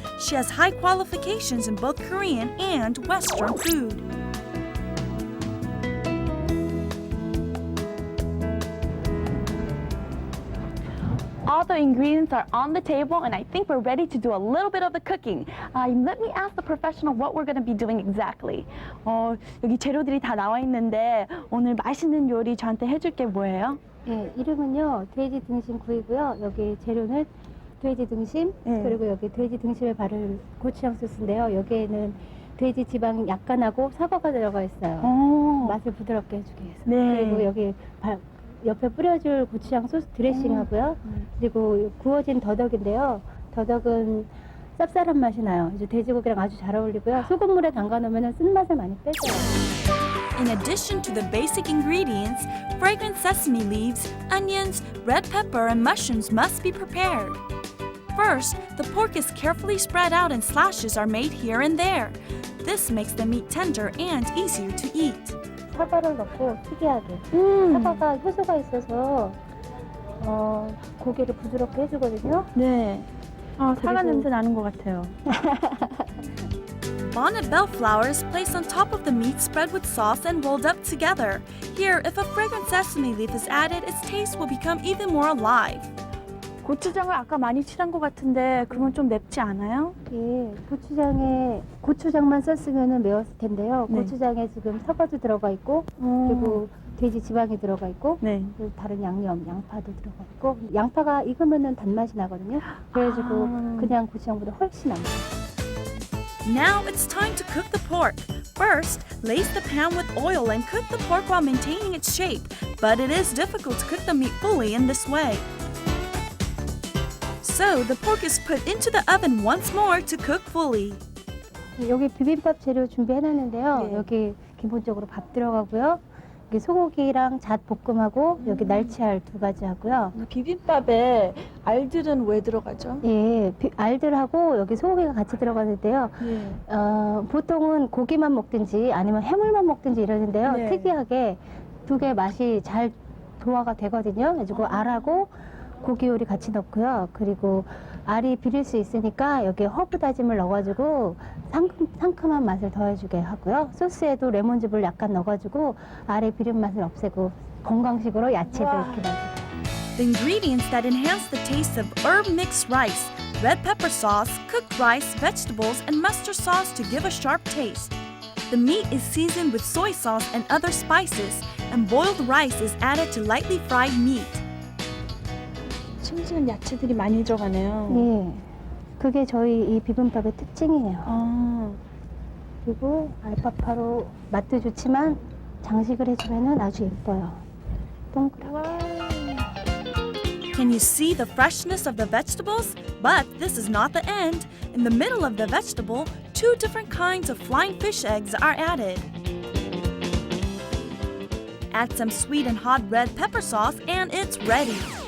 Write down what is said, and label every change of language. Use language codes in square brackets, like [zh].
[en] She has high qualifications in both Korean and Western food. All the ingredients are on the table, and I think we're ready to do a little bit of the cooking. Let me ask the professional what we're going to be doing exactly. [ko] 여기 재료들이 다 나와 있는데 오늘 맛있는 요리 저한테 해줄 게 뭐예요? 네, 이름은요 돼지 등심 구이고요. 여기 재료는 돼지 등심 그리고 여기 돼지 등심에 바를 고추장 소스인데요. 여기에는 돼지 지방 약간하고 사과가 들어가 있어요. 맛을 부드럽게 해주기 위해서. 네. 그리고 여기 옆에 뿌려줄 고추장 소스 드레싱하고요. 그리고 구워진 더덕인데요. 더덕은 쌉쌀한 맛이 나요. 이제 돼지고기랑 아주 잘 어울리고요. 소금물에 담가 놓으면 쓴맛을 많이 빼줘요. [en] In addition to the basic ingredients, fragrant sesame leaves, onions, red pepper, and mushrooms must be prepared. First, the pork is carefully spread out and slashes are made here and there. This makes the meat tender and easier to eat. [ko] 사과를 넣고 특이하게. 사과가 효소가 있어서 고기를 부드럽게 해주거든요. 네. 사과 냄새 나는 것 같아요. [en] Bonnet bell flower is placed on top of the meat spread with sauce and rolled up together. Here, if a fragrant sesame leaf is added, its taste will become even more alive. [ko] 고추장을 아까 많이 칠한 것 같은데 그건 좀 맵지 않아요? 예, 고추장만 썼으면 매웠을 텐데요. 네. 고추장에 지금 사과도 들어가 있고 그리고 돼지 지방이 들어가 있고 네. 그리고 다른 양념, 양파도 들어가 있고 양파가 익으면은 단맛이 나거든요. 그래가지고 그냥 고추장보다 훨씬 납니다. [en] Now it's time to cook the pork. First, lace the pan with oil and cook the pork while maintaining its shape, but it is difficult to cook the meat fully in this way. So, the pork is put into the oven once more to cook fully. [ko] 여기 비빔밥 재료 준비해놨는데요. 네. 여기 기본적으로 밥 들어가고요. 여기 소고기랑 잣 볶음하고 여기 날치알 2가지 하고요. 비빔밥에 알들은 왜 들어가죠? 예, 알들하고 여기 소고기가 같이 들어가는데요. 보통은 고기만 먹든지 아니면 해물만 먹든지 이러는데요. 네. 특이하게 2개 맛이 잘 조화가 되거든요. 그래가지고 알하고 고기 요리 같이 넣고요. 그리고 알이 비릴 수 있으니까 여기에 허브 다짐을 넣어가지고 상큼한 맛을 더해주게 하고요. 소스에도 레몬즙을 약간 넣어가지고 알의 비린 맛을 없애고 건강식으로 야채도 이렇게 넣어주고. [en] The ingredients that enhance the taste of herb mixed rice, red pepper sauce, cooked rice, vegetables, and mustard sauce to give a sharp taste. The meat is seasoned with soy sauce and other spices, and boiled rice is added to lightly fried meat. [ko] 싱싱한 야채들이 많이 들어가네요. 예, 그게 저희 이 비빔밥의 특징이에요. 그리고 알파파로 맛도 좋지만 장식을 해주면은 아주 예뻐요. 동그랗게. [en] Can you see the freshness of the vegetables? But this is not the end. In the middle of the vegetable, 2 different kinds of flying fish eggs are added. Add some sweet and hot red pepper sauce and it's ready.